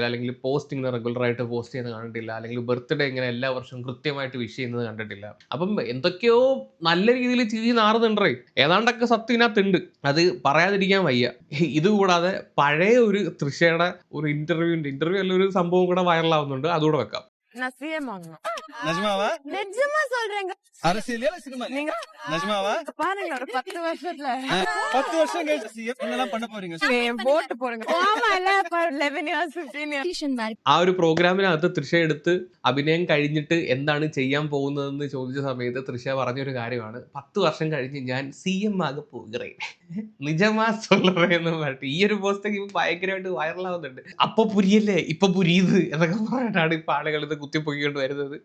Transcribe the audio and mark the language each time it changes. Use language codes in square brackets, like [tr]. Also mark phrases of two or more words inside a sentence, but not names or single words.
[ml] അല്ലെങ്കിൽ പോസ്റ്റ് ഇങ്ങനെ റെഗുലറായിട്ട് പോസ്റ്റ് ചെയ്യുന്നത് കണ്ടിട്ടില്ല. അല്ലെങ്കിൽ ബർത്ത്ഡേ ഇങ്ങനെ എല്ലാ വർഷവും കൃത്യമായിട്ട് വിഷ് ചെയ്യുന്നത് കണ്ടിട്ടില്ല. അപ്പം എന്തൊക്കെയോ നല്ല രീതിയിൽ ചിരി നാറുന്നുണ്ടേ. ഏതാണ്ടൊക്കെ സത്യം ഇതിനകത്തുണ്ട്, അത് പറയാതിരിക്കാൻ വയ്യ. ഇതുകൂടാതെ പഴയ ഒരു തൃഷയുടെ ഒരു ഇന്റർവ്യൂ അല്ല ഒരു സംഭവം കൂടെ വൈറലാവുന്നുണ്ട്, അതുകൂടെ വെക്കാം. [ta] நிஜமா சொல்றேங்க. அரசியல் சினிமா நீங்க நிஜமாவா? பாருங்க ஒரு 10 வருஷத்துல 10 வருஷம் கழிச்சு சிஎம் என்னெல்லாம் பண்ண போறீங்க? போட்டு போடுங்க. ஆமா இல்ல [en] 11 years 15 years. [ml] ആ ഒരു പ്രോഗ്രാമിനകത്ത് തൃഷ എടുത്ത് അഭിനയം കഴിഞ്ഞിട്ട് എന്താണ് ചെയ്യാൻ പോകുന്നതെന്ന് ചോദിച്ച സമയത്ത് തൃഷ പറഞ്ഞൊരു കാര്യമാണ്, 10 വർഷം കഴിഞ്ഞ് ഞാൻ CM ആകെ പോകുകേ. [ta] நிஜமா சொல்றேன்னு [ml] പറഞ്ഞിട്ട് ഈ ഒരു പോസ്റ്റൊക്കെ ഇപ്പൊ ഭയങ്കരമായിട്ട് വൈറലാവുന്നുണ്ട്. അപ്പൊ [ta] புரியலே இப்போ புரியுது [ml] എന്നൊക്കെ പറഞ്ഞിട്ടാണ് ഇപ്പൊ ആളുകൾ ഇത് കുത്തിപ്പൊക്കിക്കൊണ്ട് വരുന്നത്.